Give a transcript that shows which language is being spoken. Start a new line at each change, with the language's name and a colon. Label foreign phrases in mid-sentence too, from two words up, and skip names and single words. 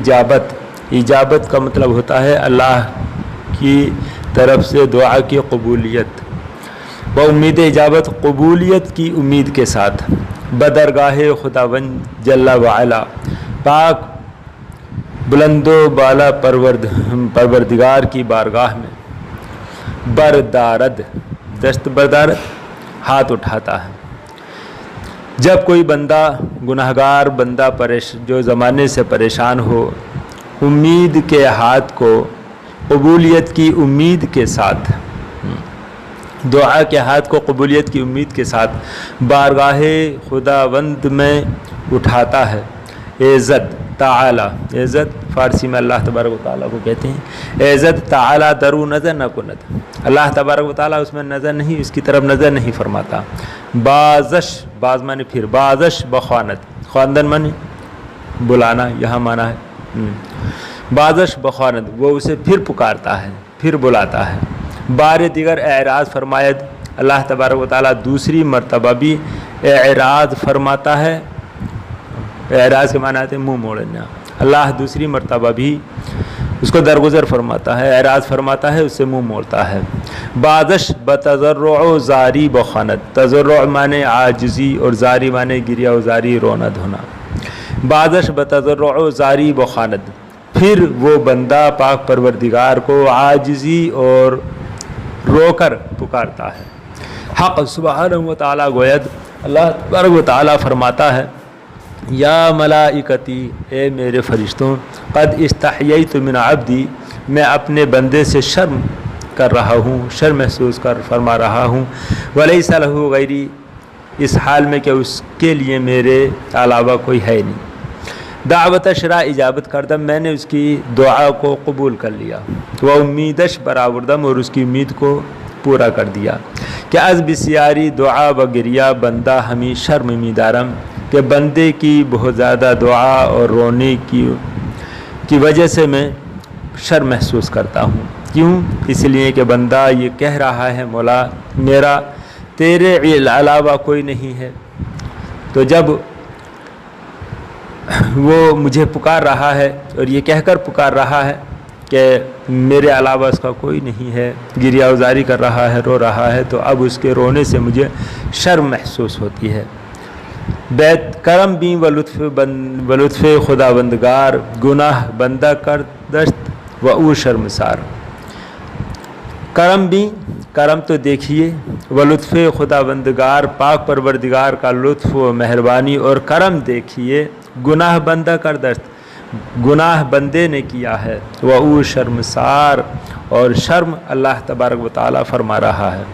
Urdu: اجابت کا مطلب ہوتا ہے اللہ کی طرف سے دعا کی قبولیت، وہ امید اجابت قبولیت کی امید کے ساتھ
Persian: بدرگاہ خداوند
Urdu: جل وعلا پاک بلند و بالا پروردگار کی بارگاہ میں
Persian: بردارد، دست بردارد
Urdu: ہاتھ اٹھاتا ہے۔ جب کوئی بندہ گناہگار بندہ جو زمانے سے پریشان ہو، امید کے ہاتھ کو قبولیت کی امید کے ساتھ، دعا کے ہاتھ کو قبولیت کی امید کے ساتھ بارگاہ خداوند میں اٹھاتا ہے، عزت تعالی، عزت فارسی میں اللہ تبارک و تعالیٰ کو کہتے ہیں،
Persian: عزت تعالی درو نظر نہ کند،
Urdu: اللہ تبارک و تعالیٰ اس میں نظر نہیں، اس کی طرف نظر نہیں فرماتا۔ بازش، باز معنی پھر،
Persian: بازش بخواند،
Urdu: خواندن معنی بلانا، یہاں معنی ہے
Persian: بازش بخواند،
Urdu: وہ اسے پھر پکارتا ہے، پھر بلاتا ہے۔
Persian: بار دیگر اعراض فرماید،
Urdu: اللہ تبارک و تعالیٰ دوسری مرتبہ بھی اعراض فرماتا ہے، اعراض کے معنی آتے ہیں منہ موڑنا، اللہ دوسری مرتبہ بھی اس کو درگزر فرماتا ہے، اعراض فرماتا ہے، اس سے منہ موڑتا ہے۔
Persian: بازش بتضرع زاری بخواند،
Urdu: تضرع معنی عاجزی اور زاری معنی گریہ و زاری رونا دھونا،
Persian: بازش بتضرع زاری بخواند،
Urdu: پھر وہ بندہ پاک پروردگار کو عاجزی اور رو کر پکارتا ہے۔
Persian: حق سبحانہ و تعالیٰ گوید،
Urdu: اللہ تبارک و تعالیٰ فرماتا ہے
Arabic: یا ملائکتی،
Urdu: اے میرے فرشتوں،
Arabic: قد استحییت من عبدی،
Urdu: میں اپنے بندے سے شرم کر رہا ہوں، شرم محسوس کر فرما رہا ہوں،
Arabic: ولیس لہ غیری،
Urdu: اس حال میں کہ اس کے لیے میرے علاوہ کوئی ہے نہیں،
Persian: دعوتش را اجابت کردم،
Urdu: میں نے اس کی دعا کو قبول کر لیا، وہ
Persian: امیدش برآوردم،
Urdu: اور اس کی امید کو پورا کر دیا،
Persian: کہ از بسیاری دعا و گریہ بندہ ہمیں شرم می دارم،
Urdu: کہ بندے کی بہت زیادہ دعا اور رونے کی وجہ سے میں شرم محسوس کرتا ہوں۔ کیوں؟ اس لیے کہ بندہ یہ کہہ رہا ہے مولا میرا تیرے علاوہ کوئی نہیں ہے، تو جب وہ مجھے پکار رہا ہے اور یہ کہہ کر پکار رہا ہے کہ میرے علاوہ اس کا کوئی نہیں ہے، گریہ وزاری کر رہا ہے، رو رہا ہے، تو اب اس کے رونے سے مجھے شرم محسوس ہوتی ہے۔
Persian: بیت کرم بھی و لطف خداوندگار، گناہ بندہ کر دست و او شرمسار،
Urdu: کرم بھی، کرم تو دیکھیے،
Persian: و لطف خداوندگار،
Urdu: پاک پروردگار کا لطف و مہربانی اور کرم دیکھیے،
Persian: گناہ بندہ کر دست،
Urdu: گناہ بندے نے کیا ہے، وہ
Persian: او شرمسار،
Urdu: اور شرم اللہ تبارک و تعالیٰ فرما رہا ہے۔